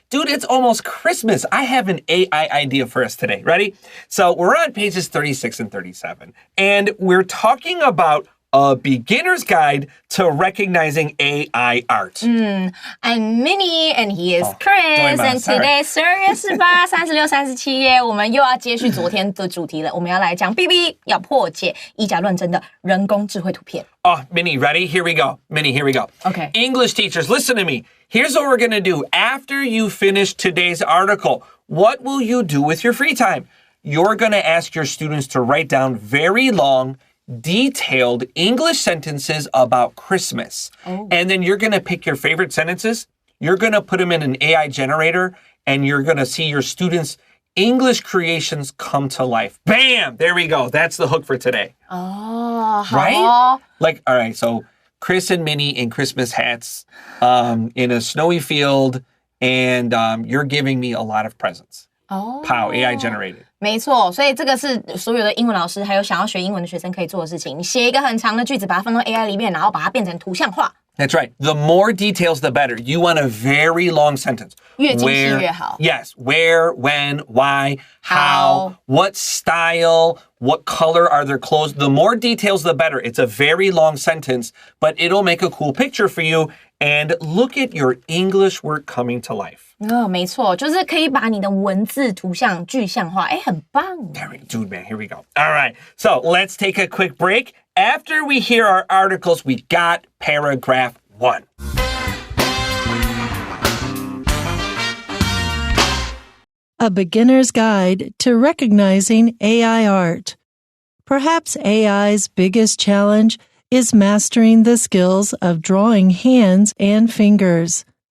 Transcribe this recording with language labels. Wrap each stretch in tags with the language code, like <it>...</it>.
<en>Dude, it's almost Christmas. I have an AI idea for us today. Ready? So we're on pages 36 and 37, and we're talking about a beginner's guide to recognizing AI art. I'm Minnie, and he is Chris. And today,</en> <zh>12月18、36、37页，我们又要接续昨天的主题了。我们要来讲 BB 要破解以假乱真的人工智慧图片。</zh> <en>Oh, Minnie, ready? Here we go. Minnie, here we go. Okay. English teachers, listen to me. Here's what we're going to do. After you finish today's article, what will you do with your free time? You're going to ask your students to write down very long, detailed English sentences about Christmas. And then you're going to pick your favorite sentences. You're going to put them in an AI generator, and you're going to see your students' English creations come to life. Bam! There we go. That's the hook for today. Oh, right? Like, all right, so Chris and Minnie in Christmas hats in a snowy field, and you're giving me a lot of presents. Pow, AI generated.</en> <zh>没错，所以这个是所有的英文老师还有想要学英文的学生可以做的事情。你写一个很长的句子，把它放到 AI 里面，然后把它变成图像化。</zh> <en>That's right. The more details, the better. You want a very long sentence.</en> <zh>越精细越好。</zh> <en>Yes. Where, when, why, how, what style, what color are their clothes. The more details, the better. It's a very long sentence, but it'll make a cool picture for you. And look at your English work coming to life.</en> <zh>没错，就是可以把你的文字、图像具象化，很棒。</zh> <en>Dude, man, here we go. All right, so let's take a quick break. After we hear our articles, we got paragraph 1. A beginner's guide to recognizing AI art. Perhaps AI's biggest challenge is mastering the skills of drawing hands and fingers.</en>